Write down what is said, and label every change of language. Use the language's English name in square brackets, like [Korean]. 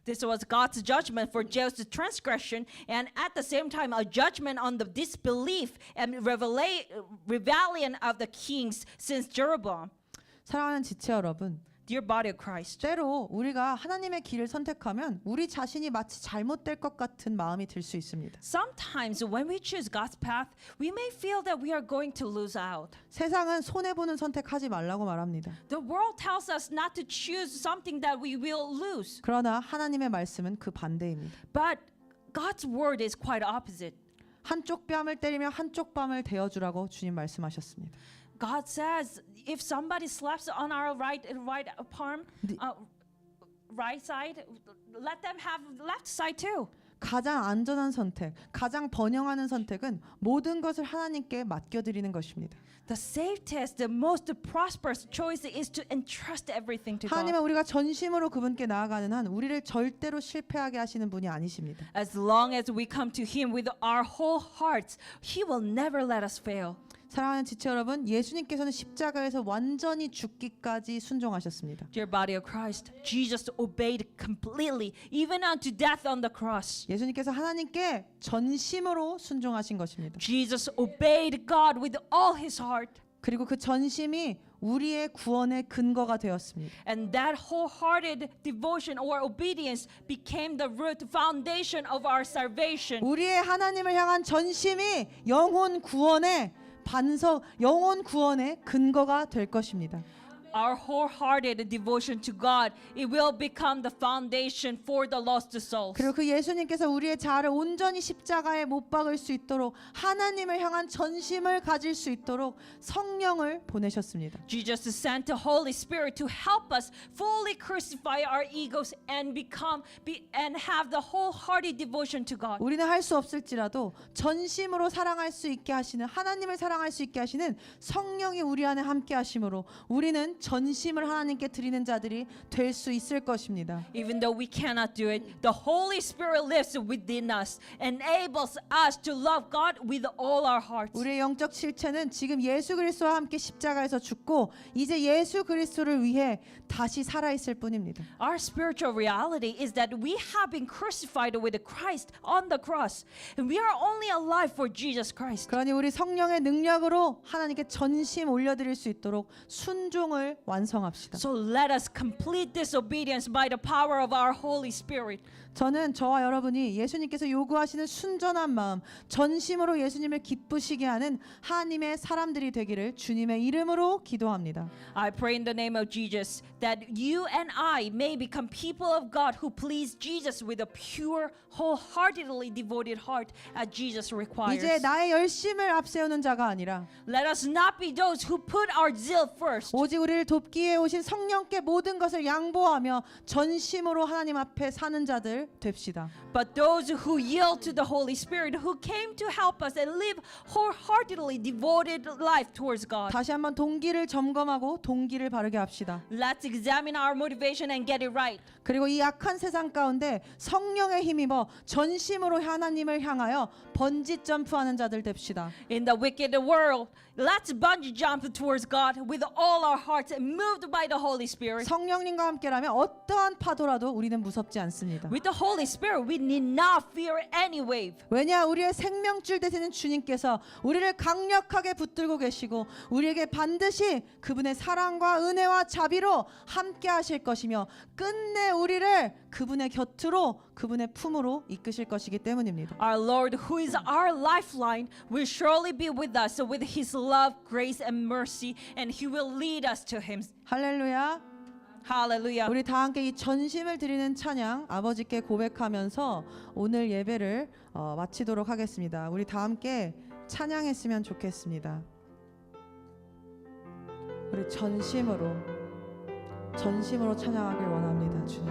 [English] This was God's judgment for Jehu's transgression, and at the same time a judgment on the disbelief and rebellion of the kings since Jeroboam. [Korean] 사랑하는 지체 여러분, [English] Dear body of Christ, [Korean] 때로 우리가 하나님의 길을 선택하면 우리 자신이 마치 잘못될 것 같은 마음이 들 수 있습니다. [English] sometimes when we choose God's path, we may feel that we are going to lose out. [Korean] 세상은 손해보는 선택하지 말라고 말합니다. [English] The world tells us not to choose something that we will lose. [Korean] 그러나 하나님의 말씀은 그 반대입니다. [English] But God's word is quite opposite. [Korean] 한쪽 뺨을 때리며 한쪽 뺨을 대어주라고 주님 말씀하셨습니다. [English] God says, if somebody slaps on our right palm, right side, let them have left side too. [Korean] 가장 안전한 선택, 가장 번영하는 선택은 모든 것을 하나님께 맡겨드리는 것입니다. [English] The safest, the most prosperous choice is to entrust everything to God. [Korean] 하나님은 우리가 전심으로 그분께 나아가는 한 우리를 절대로 실패하게 하시는 분이 아니십니다. [English] As long as we come to Him with our whole hearts, He will never let us fail. [Korean] 사랑하는 지체 여러분, 예수님께서는 십자가에서 완전히 죽기까지 순종하셨습니다. [English] Dear body of Christ, Jesus obeyed completely, even unto death on the cross. [Korean] 예수님께서 하나님께 전심으로 순종하신 것입니다. [English] Jesus obeyed God with all His heart. [Korean] 그리고 그 전심이 우리의 구원의 근거가 되었습니다. [English] And that wholehearted devotion or obedience became the root foundation of our salvation. [Korean] 우리의 하나님을 향한 전심이 영혼 구원의 영혼 구원의 근거가 될 것입니다. [English] Our wholehearted devotion to God, it will become the foundation for the lost souls. [Korean] 그리고 그 예수님께서 우리의 자아를 온전히 십자가에 못 박을 수 있도록 하나님을 향한 전심을 가질 수 있도록 성령을 보내셨습니다. [English] Jesus sent the Holy Spirit to help us fully crucify our egos and and have the wholehearted devotion to God. [Korean] 우리는 할 수 없을지라도 전심으로 사랑할 수 있게 하시는 하나님을 사랑할 수 있게 하시는 성령이 우리 안에 함께 하심으로 우리는 전심을 하나님께 드리는 자들이 될 수 있을 것입니다. [English] Even though we cannot do it, the Holy Spirit lives within us, enables us to love God with all our hearts. [Korean] 우리의 영적 실체는 지금 예수 그리스도와 함께 십자가에서 죽고 이제 예수 그리스도를 위해 다시 살아 있을 뿐입니다. [English] Our spiritual reality is that we have been crucified with Christ on the cross, and we are only alive for Jesus Christ. [Korean] 그러니 우리 성령의 능력으로 하나님께 전심 올려드릴 수 있도록 순종을 완성합시다. [English] So let us complete this obedience by the power of our Holy Spirit. [Korean] 저는 저와 여러분이 예수님께서 요구하시는 순전한 마음, 전심으로 예수님을 기쁘시게 하는 하나님의 사람들이 되기를 주님의 이름으로 기도합니다. [English] I pray in the name of Jesus that you and I may become people of God who please Jesus with a pure, wholeheartedly devoted heart as Jesus requires. [Korean] 이제 나의 열심을 앞세우는 자가 아니라 [English] Let us not be those who put our zeal first, [Korean] 오직 우리를 돕기 위해 오신 성령께 모든 것을 양보하며 전심으로 하나님 앞에 사는 자들 됩시다. [English] but those who yield to the Holy Spirit, who came to help us and live wholeheartedly devoted life towards God. [Korean] 다시 한번 동기를 점검하고 동기를 바르게 합시다. [English] Let's examine our motivation and get it right. [Korean] 그리고 이 악한 세상 가운데 성령에 힘입어 전심으로 하나님을 향하여 번지 점프하는 자들 됩시다. [English] In the wicked world, let's bungee jump towards God with all our hearts and moved by the Holy Spirit. [Korean] 성령님과 함께라면 어떠한 파도라도 우리는 무섭지 않습니다. [English] With the Holy Spirit, we need not fear any wave. [Korean] 왜냐 우리의 생명줄 되시는 주님께서 우리를 강력하게 붙들고 계시고 우리에게 반드시 그분의 사랑과 은혜와 자비로 함께 하실 것이며 끝내 우리를 그분의 곁으로 그분의 품으로 이끄실 것이기 때문입니다. [English] Our Lord, who is our lifeline, will surely be with us with His love, grace, and mercy, and He will lead us to Him. [Korean] 할렐루야. [English] Hallelujah. [Korean] 우리 다 함께 이 전심을 드리는 찬양 아버지께 고백하면서 오늘 예배를 마치도록 하겠습니다. 우리 다 함께 찬양했으면 좋겠습니다. 우리 전심으로 찬양하길 원합니다.